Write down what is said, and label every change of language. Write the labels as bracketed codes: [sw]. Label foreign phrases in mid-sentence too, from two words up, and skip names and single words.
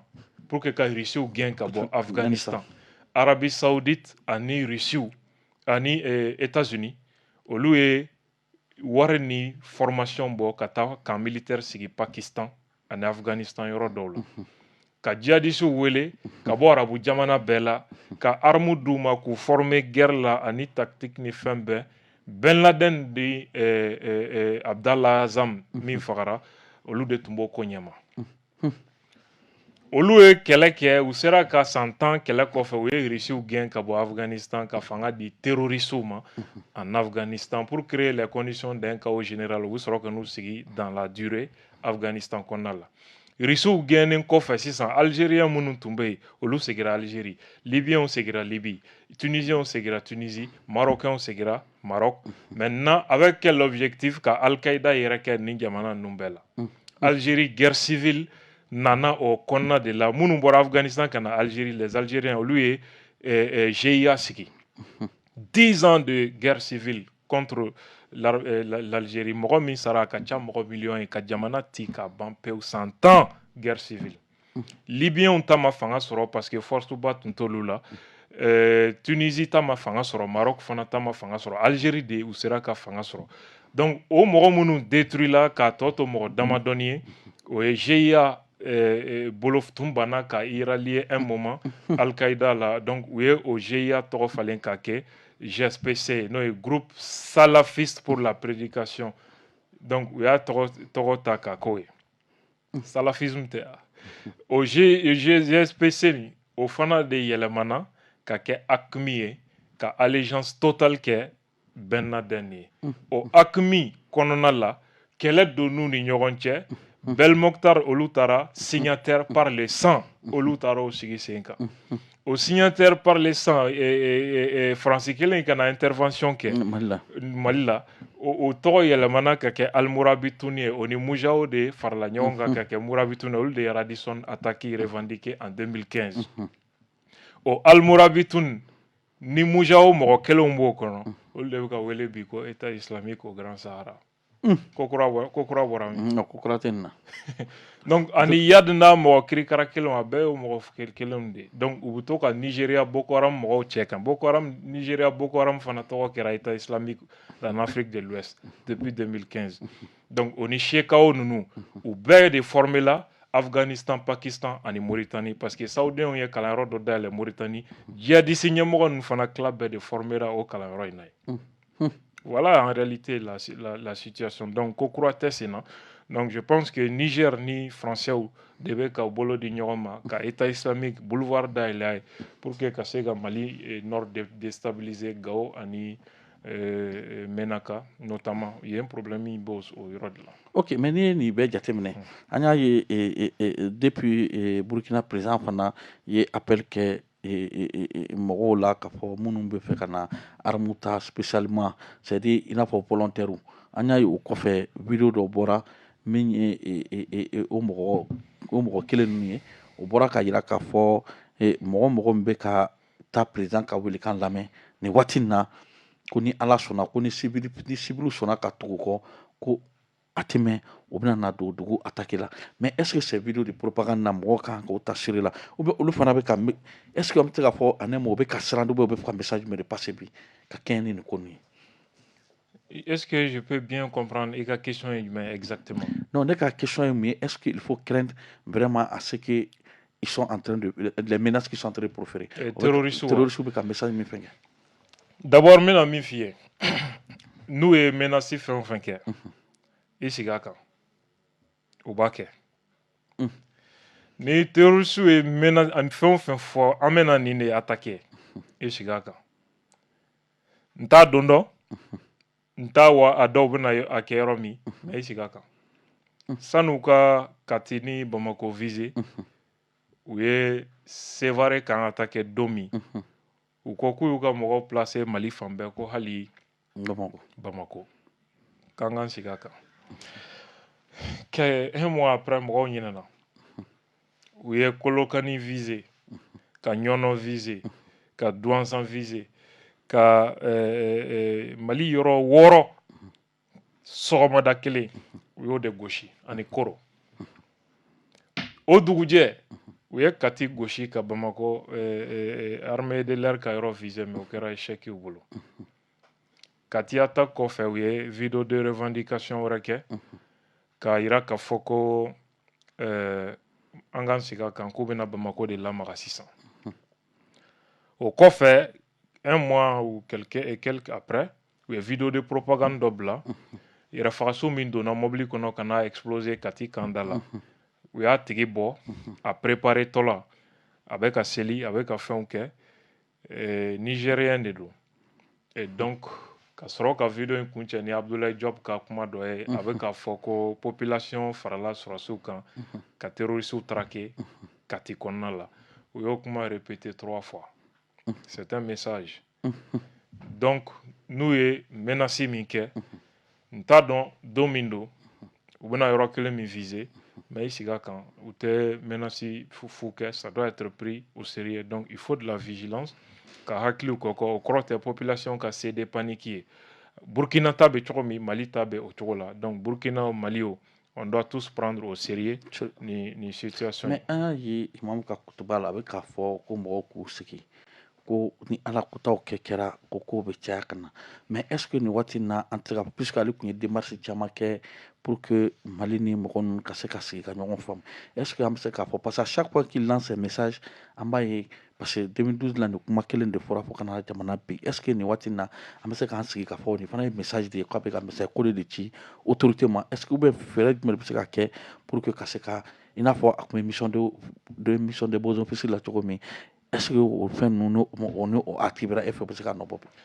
[fr] pour que [bm] ka Russie gɛn ka bɔ Afghanistan Arabie Saoudite ani Russie ani États-Unis olu ye wari ni formation bɔ ka taa [fr] camp militaire [bm] sigi Pakistan ani Afghanistan yɔrɔ dɔw la ka djihadistes wele ka bɔ arabu jamana bɛɛ la ka arme d'u ma k'u former guerre la ani tactique ni fɛn bɛɛ Ben Laden de Abdallah Azam min fagara olu de tun b'o ko ɲɛma olu ye kɛlɛ kɛ u sera ka san 10 kɛlɛ kɔfɛ u ye Russiw gɛn ka bɔ Afghanistan ka fanga di terroristes ma [fr] en Afghanistan pour créer les conditions d'un chaos général [bm] u sɔrɔ ka n'u sigi [fr] dans la durée [bm] Afghanistan kɔnɔna la Russiw gɛnnen kɔfɛ sisan Algériens minnu tun bɛ yen olu segira Algérie Libyens segira Libye Tunisiens segira Tunisie Marocains segira Maroc [fr] maintenant avec quel objectif [bm] ka Al-Qaïda yɛrɛ kɛ nin jamana ninnu bɛɛ la Algérie [fr] guerre civile [bm] nana o kɔnɔna de la minnu bɔra Afghanistan ka na Algérie [fr] les Algériens [bm] olu ye GIA sigi [fr] 10 ans de guerre civile contre l'Algérie [bm] mɔgɔ min sara a ka ca mɔgɔ miliyɔn ye ka jamana ti ka ban pewu [fr] 100 ans guerre civile [bm] Libyens ta ma fanga sɔrɔ [fr] parce que force [bm] ba tun t'olu la Tunisie ta ma fanga sɔrɔ Maroc fana ta ma fanga sɔrɔ Algérie de u sera ka fanga sɔrɔ donc o mɔgɔ minnu détruit la k'a tɔ to mɔgɔ damadɔni ye o ye GIA bolo tun banna ka i rallier [fr] un moment [bm] Al-Qaïda la donc u ye o GIA tɔgɔ falen ka kɛ GSPC n'o ye [fr] groupe salafiste pour la prédication donc [bm] u y'a tɔgɔ ta k'a k'o ye salafisme tɛ o GSPC ni o fana de yɛlɛmana ka kɛ AQMI ye ka [fr] allégeance totale [bm] kɛ Ben Laden ye o AQMI kɔnɔna la kɛlɛ donn'u ni ɲɔgɔn cɛ Belmokhtar olu taara [fr] signataire par le sang [bm] olu taara o sigi sen kan o [fr] signataire par le sang [bm] Faransi kelen ka na intervention kɛ Mali la o tɔgɔ yɛlɛmana ka kɛ Al-Mourabitoun ye o ni Moujaou de farala ɲɔgɔn kan ka kɛ Mourabitoun olu de ye Radisson [fr] attaque revendiqué en 2015 [bm] o Al-Mourabitoun ni Moujaou mɔgɔ kelenw b'o kɔnɔ olu de bɛ ka wele bi ko État islamique au Grand Sahara kokura bɔra min kokura tɛ nin na donc ani Yad n'a mɔgɔ kirikara kelenw a bɛɛ ye mɔgɔ kelenw de donc u bɛ to ka Nigeria Boko Haram mɔgɔw cɛ kan Nigeria Boko Haram fana tɔgɔ kɛra État islamique en Afrique de l'Ouest depuis 2015 donc o ni CEDEAO ninnu u bɛɛ de formé la Afghanistan, Pakistan ani Mauritanie [fr] parce que saoudiens [bm] ye kalanyɔrɔ dɔ dayɛlɛ Mauritanie djihadiste ɲɛmɔgɔ ninnu fana tila bɛɛ de formera o kalanyɔrɔ in na ye. [fr] Voilà en réalité la situation. [bm] Donc ko kura tɛ sen na. [fr] Donc je pense que [bm] Niger ni français de bɛ ka bolo di ɲɔgɔn ma ka [fr] état islamique boulevard [bm] dayɛlɛ a ye [fr] pour que [bm] ka se ka Mali nord déstabiliser Gao ani Menaka [fr] notamment il y a un problème [bm] min b'o yɔrɔ de la. [fr] Ok, mais [bm] n'i ye nin bɛɛ jateminɛ an y'a ye depuis Burkina président fana ye appel kɛ mɔgɔw la k'a fɔ minnu bɛ fɛ ka na arme ta [fr] spécialement c'est à dire [bm] i n'a fɔ volontaire an y'a ye o kɔfɛ vidéo dɔ bɔra min ye o mɔgɔ kelen ninnu ye o bɔra ka yira k'a fɔ mɔgɔ min bɛ ka taa président ka welekan lamɛn nin waati in na ko ni ala sɔnna ko ni civil sɔnna ka tugu kɔ ko a tɛ mɛn o bɛna na don dugu attaque la [fr] mais est ce que ces vidéos de propagande [bm] na mɔgɔ kan k'o ta siri la [fr] ou bien [bm] olu fana bɛ ka [fr] est ce que [bm] an bɛ se k'a fɔ ani mɔgɔ bɛ ka siran [fr] ou bien [bm] u bɛ fɛ ka message jumɛn de passer bi ka kɛɲɛ ni nin ko ninnu ye. [fr] Est-ce que je peux bien comprendre et la question est exactement? Non, la question est mais est-ce qu'il faut craindre vraiment à ce que ils sont en train de les menaces qu'ils sont en train de proférer. Terroristes [bm] ou ka message min fɛn kɛ. D'abord mina min f'i ye n'u ye menace fɛn o fɛn kɛ i sigi a kan o b'a kɛ ni terroristes ye menace ani fɛn o fɛn fɔ an bɛna nin de attaquer i sigi a kan n t'a don dɔn n t'a wa a dɔw bɛna a kɛ yɔrɔ min mais i sigi a kan san'u ka Kati ni Bamako viser u ye Sévaré kan attaquer don min u ko k'u y'u ka mɔgɔw placer Mali fan bɛɛ ko hali Bamako k'an k'an sigi a kan [fr] un mois après [bm] mɔgɔw ɲinɛna u ye Kolokani viser ka Ɲɔnɔ viser ka Douanzan viser ka Mali yɔrɔ 6 sɔgɔmada kelen u y'o de gosi ani Koro o dugujɛ u ye Kati gosi ka Bamako [fr] armée de l'air [bm] ka yɔrɔ viser mais o kɛra échec y'u bolo Kati attaque kɔfɛ u ye [fr] vidéo de revendication [bm] wɛrɛ kɛ k'a yira k'a fɔ ko an k'an sigi a kan k'u bɛna Bamako de lamaga sisan o kɔfɛ [fr] un mois ou quelques après [bm] u ye [fr] vidéo de propagande [bm] dɔ bila yɛrɛfagaso min donna mobili kɔnɔ ka n'a exploser Kati kanda la u y'a tigi bɔ a préparer tɔ la a bɛ ka seli a bɛ ka fɛnw kɛ nigérien de don [fr] et donc [bm] ka sɔrɔ ka vidéo in kuncɛ ni Abdoulaye Diop ka kuma dɔ ye a bɛ k'a fɔ ko population farala sɔrɔsiw kan ka terroristes traquer Kati kɔnɔna la u y'o kuma répété 3 fois [fr] c'est un message donc [bm] n'u ye menace min kɛ n t'a dɔn don min don u bɛna yɔrɔ kelen min viser mais i sigi a kan u tɛ menace fu kɛ [fr] ça doit être pris au sérieux donc il faut de la vigilance [bm] ka hakiliw kɔkɔ o kɔrɔ tɛ population ka [fr] céder panique [bm] ye Burkina ta bɛ cogo min Mali ta bɛ o cogo la donc Burkina o Mali o [fr] on doit tous prendre au sérieux [bm] ni situation. Mais an y'a ye Imam ka kutuba la a bɛ k'a fɔ ko mɔgɔw k'u sigi ko ni ala kotaw kɛra ko kow bɛ caya ka na [fr] mais est ce que [bm] nin waati in na an tɛ se ka puisque ale tun ye démarche caman kɛ [fr] pour que [bm] Mali ni mɔgɔ ninnu ka se ka sigi ka ɲɔgɔn faamu [fr] est ce que [bm] an bɛ se k'a fɔ [fr] parce que à chaque fois qu'il lance un message [bm] an b'a ye [fr] parce que [bm] 2012 la nin kuma kelen de fɔra fo ka na jamana bi [fr] est ce que [bm] nin waati in na an bɛ se k'an sigi k'a fɔ nin fana ye message de ye k'a bɛ ka message ko de ci autorité ma est ce que ou bien fɛɛrɛ jumɛn de bɛ se ka kɛ [fr] pour que [bm] ka se ka i n'a fɔ a tun bɛ [fr] mission de beaux officiers [bm] la cogo min [fr] est-ce que [bm] o fɛn ninnu o activera e fɛ bɛ se ka nɔbɔ bi.